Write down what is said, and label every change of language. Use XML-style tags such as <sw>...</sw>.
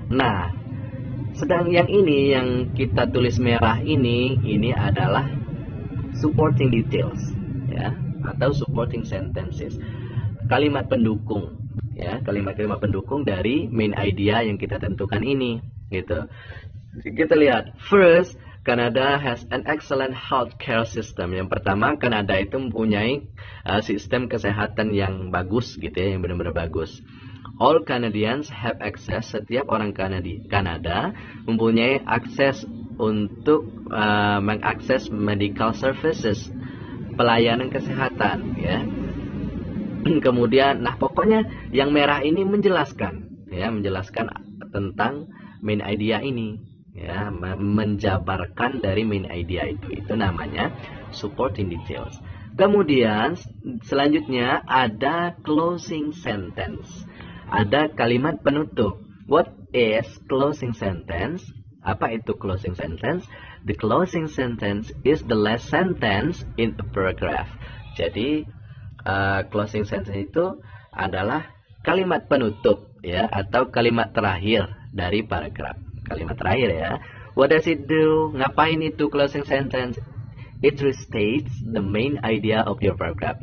<id>Nah, sedang yang ini yang kita tulis merah ini adalah supporting details ya, atau supporting sentences. Kalimat pendukung ya, kalimat-kalimat pendukung dari main idea yang kita tentukan ini gitu. Kita lihat,</id> <en>first, Canada has an excellent healthcare system.</en> <id>Yang pertama, Kanada itu mempunyai sistem kesehatan yang bagus gitu ya, yang benar-benar bagus.</id> <en>All Canadians have access.</en> <id>Setiap orang Kanada mempunyai akses untuk mengakses medical services, pelayanan kesehatan ya. Kemudian, nah pokoknya yang merah ini menjelaskan ya, menjelaskan tentang main idea ini ya, menjabarkan dari main idea itu namanya supporting details. Kemudian selanjutnya ada closing sentence, ada kalimat penutup.</id> <en>What is closing sentence?</en> <id>Apa itu closing sentence?</id> <en>The closing sentence is the last sentence in a paragraph.</en> <id>Jadi closing sentence itu adalah kalimat penutup, ya, atau kalimat terakhir dari paragraf. Kalimat terakhir, ya.</id> <en>What does it do?</en> <id>Ngapain itu closing sentence?</id> <en>It restates the main idea of your paragraph.</en>